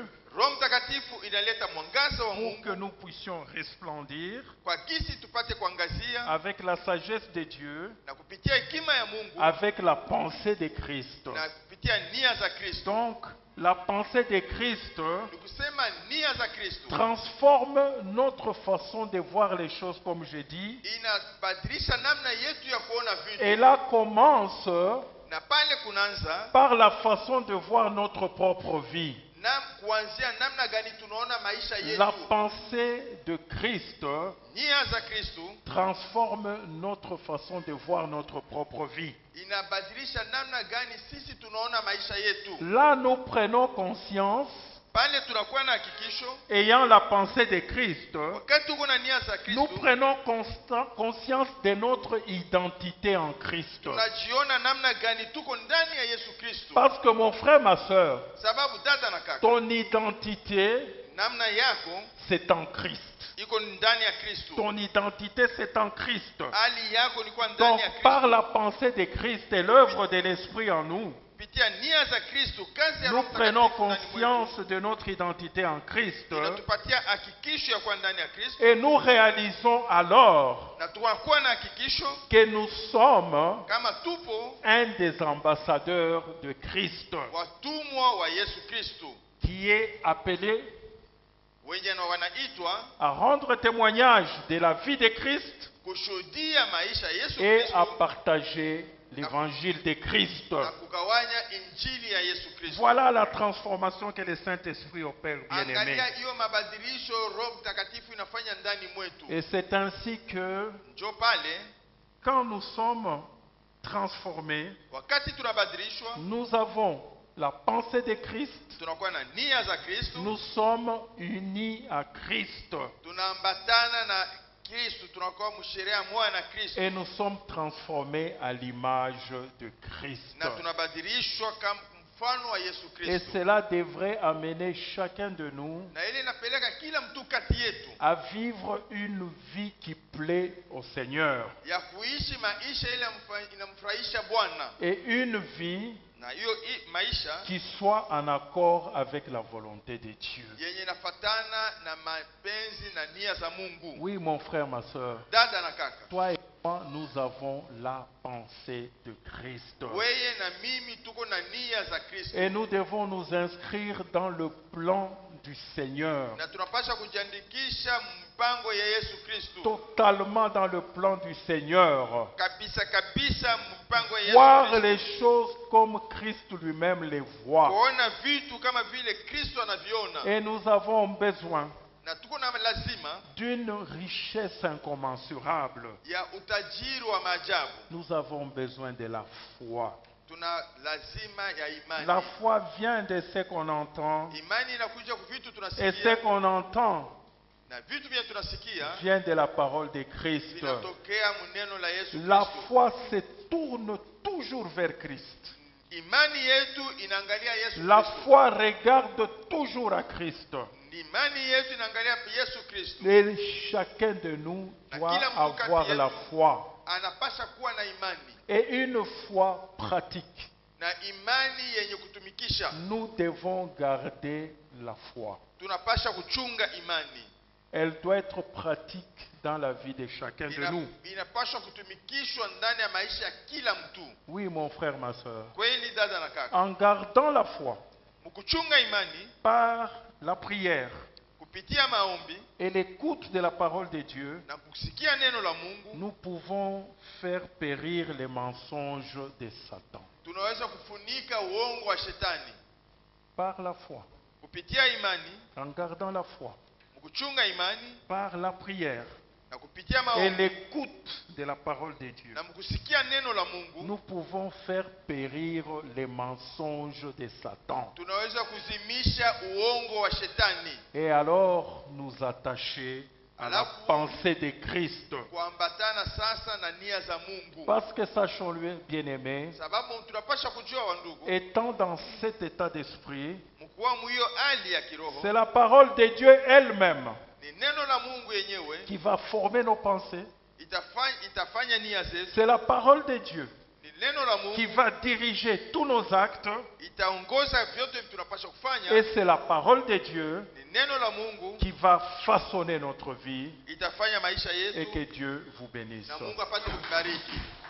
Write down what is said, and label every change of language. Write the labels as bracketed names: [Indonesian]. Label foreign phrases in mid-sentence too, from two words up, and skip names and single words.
[Swahili] Roho Mtakatifu inaleta mwangaza wa [French] pour [Swahili] Mungu [French] que nous puissions resplendir [Swahili] kwa kisi tupate kuangazia, [French] avec la sagesse de Dieu, [Swahili] na kupitia hekima ya Mungu [French] avec la pensée de Christ. [Swahili] na kupitia nia za Kristo. [French] Donc, la pensée de Christ [Swahili] Ni kusema nia za Kristo [French] transforme notre façon de voir les choses, comme je dis. [Swahili] inabadilisha namna yetu ya kuona [French] Et [Swahili] vitu, [French] là commence [Swahili] na pale kunaanza [French] par la façon de voir notre propre vie. [Swahili] na kuanzia namna gani tunaona maisha [French] La [Swahili] yetu. [French] pensée de Christ [Swahili] Nia za Kristo [French] transforme notre façon de voir notre propre vie. [Swahili] inabadilisha namna gani sisi tunaona maisha yetu. [French] Là, nous prenons conscience, [Swahili] Pale tunakuwa na hakikisho, [French] ayant la pensée de Christ, [Swahili] wakati tuko na nia za [French] nous [Swahili] Kristo [French] prenons conscience de notre identité en Christ. [Swahili] tunajiona namna gani tuko ndani ya Yesu Kristo. [French] Parce que mon frère, ma soeur, [Swahili] Sababu dada na kaka, [French] ton identité, [Swahili] namna yako [French] c'est en Christ. [Swahili] iko ndani ya Kristo, [French] Ton identité, c'est en Christ. [Swahili] hali yako ni kwa ndani [French] Donc, [Swahili] ya [French] par [Swahili] Kristo. [French] la pensée de Christ et l'œuvre de l'Esprit en nous, [Swahili] Kupitia nia za Kristo, kazi ya [French] nous [Swahili] Roho [French] prenons [Swahili] Mtakatifu ndani mwetu, [French] conscience de notre identité en Christ [Swahili] inatupatia hakikisho ya kuwa ndani ya Kristo, [French] et nous réalisons alors [Swahili] na tunakuwa na hakikisho [French] que nous sommes [Swahili] kama tupo [French] un des ambassadeurs de Christ [Swahili] watumwa wa Yesu Kristo, [French] qui est appelé [Swahili] wenye na wanaitwa [French] à rendre témoignage de la vie de Christ [Swahili] kushuhudia maisha ya Yesu [French] et à [Swahili] Kristo [French] partager l'évangile de Christ. [Swahili] na kugawanya injili ya Yesu Kristo. [French] Voilà la transformation que le Saint-Esprit opère, bien-aimé. [Swahili] Angalia hiyo mabadilisho Roho Mtakatifu inafanya ndani mwetu. [French] Et c'est ainsi que [Swahili] Njo pale [French] quand nous sommes transformés, [Swahili] wakati tunabadilishwa, [French] nous avons la pensée de Christ, [Swahili] tunakuwa na nia za Kristo, [French] nous sommes unis à Christ [Swahili] tunaambatana na Kristo, tunakuwa msherea moja na Kristo, [French] et nous sommes transformés à l'image de Christ. [Swahili] na tunabadilishwa kama mfano wa Yesu [French] Et [Swahili] Kristo. [French] cela devrait amener chacun de nous [Swahili] Na ile inapeleka kila mtu kati yetu [French] à vivre une vie qui plaît au Seigneur [Swahili] ya kuishi maisha ile inamfurahisha Bwana, [French] et une vie [Swahili] na hiyo maisha [French] qui soit en accord avec la volonté de Dieu. [Swahili] yenye inafatana na mapenzi na nia za Mungu. [French] Oui, mon frère, ma soeur, [Swahili] Dada na kaka, [French] toi et moi, nous avons la pensée de Christ. [Swahili] weye na mimi tuko na nia za Kristo, [French] Et nous devons nous inscrire dans le plan du Seigneur, [Swahili] na tunapaswa kujiandikisha mpango ya Yesu Kristo, [French] totalement dans le plan du Seigneur. [Swahili] kabisa kabisa mpango ya Yesu [French] Voir [Swahili] Kristo, [French] les choses comme Christ lui-même les voit. [Swahili] kuona vitu kama vile Kristo anaviona, [French] Et nous avons besoin [Swahili] na tuko na lazima [French] d'une richesse incommensurable. [Swahili] ya utajiri wa maajabu. [French] Nous avons besoin de la foi. [Swahili] Tuna lazima ya imani. [French] La foi vient de ce qu'on entend, [Swahili] Imani inakuja kwa vitu [French] et ce [Swahili] tunasikia, [French] qu'on entend [Swahili] na vitu vya tunasikia [French] vient de la parole de Christ. [Swahili] vinatokea muneno la Yesu [French] La [Swahili] Kristo. [French] foi se tourne toujours vers Christ. [Swahili] Imani yetu inaangalia Yesu [French] La [Swahili] Kristo. [French] foi regarde toujours à Christ. [Swahili] Imani yetu inaangalia Yesu Kristo. [French] Et chacun de nous doit avoir la foi. [Swahili] Anapasha kuwa na imani, [French] Et une foi pratique. [Swahili] na imani yenye kutumikisha. [French] Nous devons garder la foi. [Swahili] Tunapasha kuchunga imani. [French] Elle doit être pratique dans la vie de chacun de nous. [Swahili] Inapasha kutumikishwa ndani ya maisha ya kila mtu. [French] Oui, mon frère, ma soeur. [Swahili] Kweli dada na kaka, [French] En gardant la foi [Swahili] mkuchunga imani [French] par la prière [Swahili] kupitia maombi [French] et l'écoute de la parole de Dieu, [Swahili] na kusikia neno la Mungu, [French] nous pouvons faire périr les mensonges de Satan. [Swahili] tunaweza kufunika uongo wa shetani [French] Par la foi, [Swahili] kupitia imani, [French] en gardant la foi, [Swahili] mkuchunga imani [French] par la prière [Swahili] na kupitia [French] et [Swahili] maombi [French] l'écoute de la parole de Dieu, [Swahili] na mkusikia neno la Mungu, [French] nous pouvons faire périr les mensonges de Satan [Swahili] tunaweza kuzimisha uongo wa shetani, [French] et alors nous attacher à la pensée de Christ. [Swahili] kuambatana sasa na nia za Mungu. [French] Parce que sachons-le, bien-aimés, [Swahili] Sababu tunapasha kujua wa ndugu, [French] étant dans cet état d'esprit, [Swahili] mkuwa mwiyo hali ya kiroho, [French] c'est la parole de Dieu elle-même [Swahili] ni neno la Mungu yenyewe [French] qui va former nos pensées. [Swahili] itafanya nia zetu. [French] C'est la parole de Dieu [Swahili] Ni neno la [French] qui [Swahili] Mungu [French] va diriger tous nos actes. [Swahili] itaongoza vyote tunapasha kufanya. [French] Et c'est la parole de Dieu [Swahili] Ni neno la Mungu [French] qui va façonner notre vie. [Swahili] itafanya maisha [French] Et [Swahili] yetu, [French] que Dieu vous bénisse. [Swahili] na Mungu apate kubariki.